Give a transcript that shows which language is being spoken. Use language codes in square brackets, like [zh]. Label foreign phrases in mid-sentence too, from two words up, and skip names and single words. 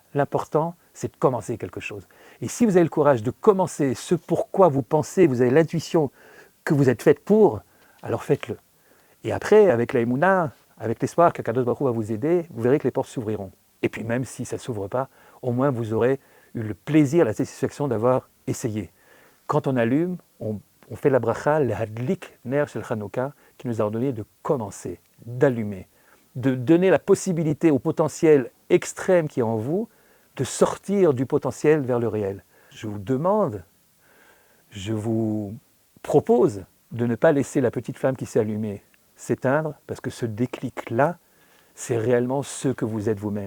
[fr] L'important, c'est de commencer quelque chose. Et si vous avez le courage de commencer ce pourquoi vous pensez, vous avez l'intuition que vous êtes faite pour, alors faites-le. Et après, avec la Emouna, avec l'espoir qu' [he] הקדוש ברוך הוא [fr] va vous aider, vous verrez que les portes s'ouvriront. Et puis même si ça ne s'ouvre pas, au moins vous aurez eu le plaisir, la satisfaction d'avoir essayé. Quand on allume, on fait la bracha, le [he] הדליק נר של חנוכה, [fr] qui nous a ordonné de commencer, d'allumer, de donner la possibilité au potentiel extrême qui est en vous de sortir du potentiel vers le réel. Je vous demande, je vous propose de ne pas laisser la petite flamme qui s'est allumée s'éteindre, parce que ce déclic-là, c'est réellement ce que vous êtes vous-même.